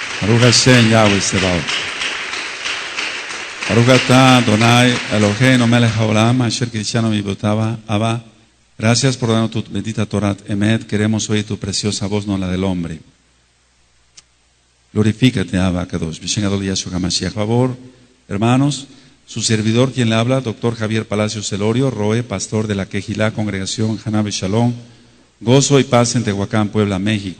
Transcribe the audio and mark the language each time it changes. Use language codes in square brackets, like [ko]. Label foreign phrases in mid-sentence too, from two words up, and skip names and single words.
[he] ברוך השם יהוה צבאות ברוך אתה אדוני אלוהינו מלך העולם אשר קדשנו מצוותיו אבא. [es] Gracias por darnos tu bendita [he] תורה אמת. [es] Queremos oír tu preciosa voz, no la del hombre. Glorifícate, [he] אבא קדוש. בשם גדול ישוע המשיח. [es] Favor, hermanos, su servidor quien le habla, Dr. Javier Palacios Celorio, Roe, pastor de la Quejilá, Congregación Haná Shalom, Gozo y Paz en Tehuacán, Puebla, México.